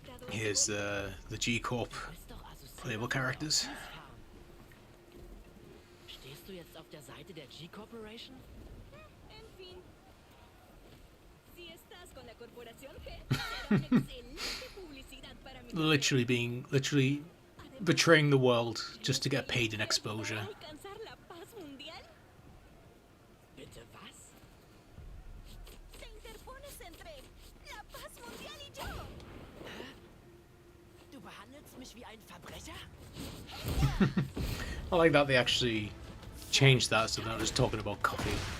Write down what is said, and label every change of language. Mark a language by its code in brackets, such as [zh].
[en] Here's the G Corp playable characters. [de] Stehst du jetzt auf der Seite der G Corporation? [es] En fin. Si estás con la corporación G, será una excelente publicidad para mi [en] Literally betraying the world just to get paid in exposure. [es] alcanzar la paz mundial. [de] Bitte was? [es] Te interpones entre la paz mundial y yo. [de] Du behandelst mich wie ein Verbrecher? [en] I like that they actually changed that so they're not just talking about coffee.